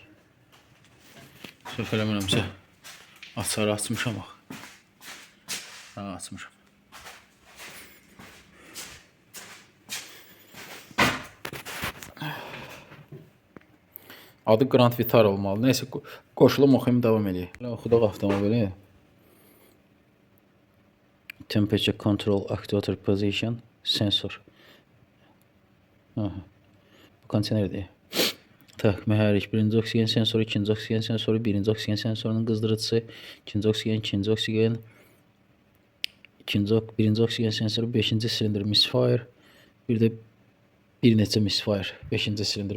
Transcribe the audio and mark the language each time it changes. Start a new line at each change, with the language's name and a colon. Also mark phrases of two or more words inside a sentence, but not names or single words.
Azerbaijani: Səhv eləmirəmsə açarı açmışam bax. Açmışam. Adı Grand Vitara olmalı. Neyse qoşulum oxuyum davam edeyik. Oxudaq avtomobili.
English: Temperature control actuator position sensor.
Azerbaijani: Bu konteynerdir. Tak, mühərrik. Birinci oksigen sensoru, ikinci oksigen sensoru, birinci oksigen sensorunun qızdırıcısı, ikinci oksigen, birinci oksigen sensoru, beşinci silindir misfire, bir də bir neçə misfire, beşinci silindir.